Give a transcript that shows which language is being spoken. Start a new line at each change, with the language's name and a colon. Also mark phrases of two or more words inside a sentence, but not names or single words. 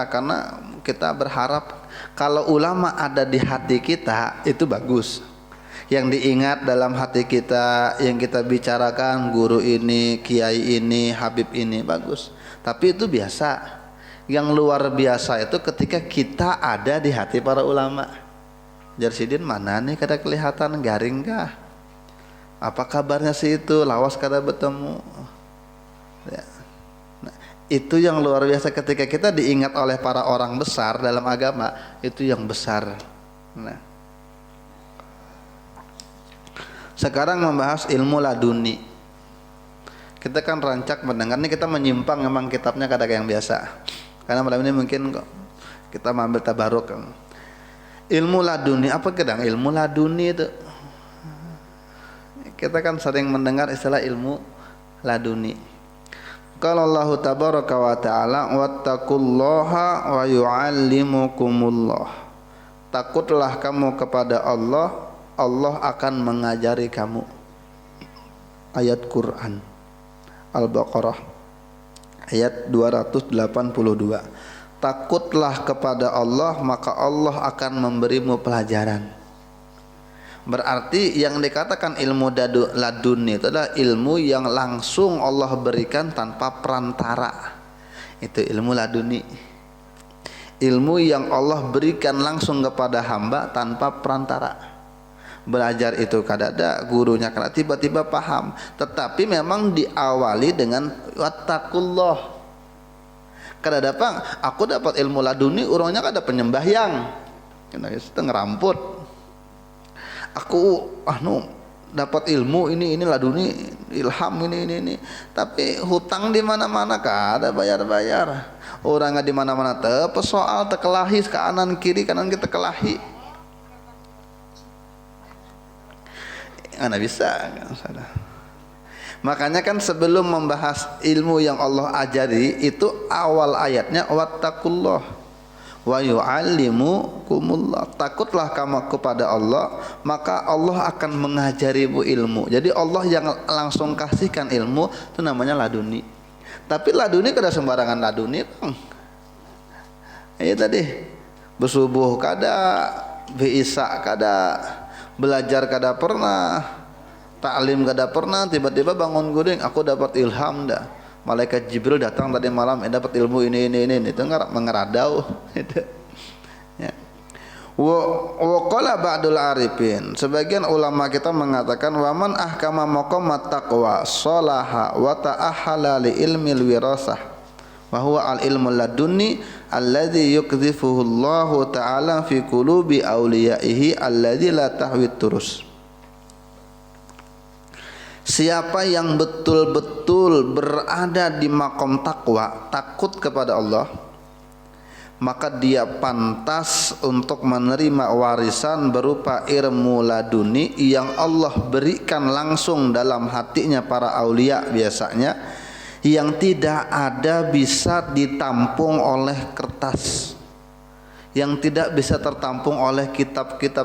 Indonesian: Karena kita berharap kalau ulama ada di hati kita itu bagus. Yang diingat dalam hati kita, yang kita bicarakan guru ini, kiai ini, habib ini, bagus. Tapi itu biasa. Yang luar biasa itu ketika kita ada di hati para ulama.
Banjar: Jarsidin mana nih kada kelihatan, garing kah? Apa kabarnya sih itu? Lawas kada bertemu.
Indonesian: Ya. Nah, itu yang luar biasa ketika kita diingat oleh para orang besar dalam agama, itu yang besar. Nah, sekarang membahas ilmu laduni. Kita kan rancak mendengar, ini kita menyimpang memang kitabnya kadang yang biasa. Karena malam ini mungkin kita mengambil tabaruk. Ilmu laduni, apa kadang ilmu laduni itu? Kita kan sering mendengar istilah ilmu laduni.
Arabic: قال الله تبارك وتعالى واتقوا الله ويعلمكم الله.
Indonesian: Takutlah kamu kepada Allah, Allah akan mengajari kamu. Ayat Quran Al-Baqarah ayat 282. Takutlah kepada Allah, maka Allah akan memberimu pelajaran. Berarti yang dikatakan ilmu laduni itu adalah ilmu yang langsung Allah berikan tanpa perantara. Itu ilmu laduni. Ilmu yang Allah berikan langsung kepada hamba tanpa perantara. Belajar itu kadada gurunya karena tiba-tiba paham, tetapi memang diawali dengan wattaqullah.
Banjar: Kada dapat aku dapat ilmu laduni, orangnya kada penyembahyang. Kena itu ngeramput.
Indonesian: Aku dapat ilmu ini laduni, ilham ini. Tapi hutang di mana-mana kada bayar-bayar. Orang di mana-mana soal tekelahi kanan kiri kita kelahi. Ana bisa kan salah. Makanya kan sebelum membahas ilmu yang Allah ajari, itu awal ayatnya
Arabic: واتقوا الله ويعلمكم الله.
Indonesian: Takutlah kamu kepada Allah, maka Allah akan mengajarimu ilmu. Jadi Allah yang langsung kasihkan ilmu itu namanya laduni. Tapi laduni kada sembarangan laduni, Bang.
Banjar: Iya tadi bersubuh kada, biisa kada, belajar kada pernah, taklim kada pernah, tiba-tiba bangun guring, aku dapat ilham dah. Malaikat Jibril datang tadi malam, dapat ilmu ini itu mengeradau itu.
Indonesian: Ya.
Arabic: وقال بعض العارفين,
Indonesian: sebagian ulama kita mengatakan
Arabic: ومن أحكم مقامات التقوى صلح وتأهل لعلم الوراثة وهو العلم اللدني الذي يقذفه الله تعالى في قلوب أوليائه الذي لا تحويه الطروس.
Indonesian: Siapa yang betul-betul berada di makom takwa, takut kepada Allah, maka dia pantas untuk menerima warisan berupa ilmu laduni yang Allah berikan langsung dalam hatinya para aulia biasanya, yang tidak ada bisa ditampung oleh kertas, yang tidak bisa tertampung oleh kitab-kitab.